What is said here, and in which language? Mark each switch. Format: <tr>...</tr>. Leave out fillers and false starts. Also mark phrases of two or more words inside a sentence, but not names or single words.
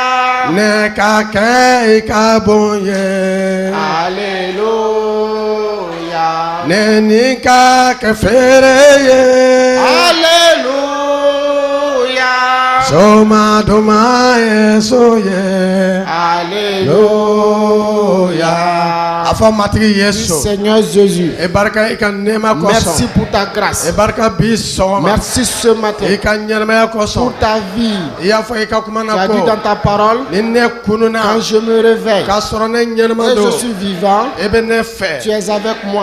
<fr>Nekake ikabonye. Alléluia. Nenika kefereye. Alléluia. Soma doma esoye. Alléluia. Seigneur Jésus, merci pour ta grâce. Merci ce matin pour ta vie. Tu as dit dans ta parole, quand je me réveille et je suis vivant, tu es avec moi.</fr>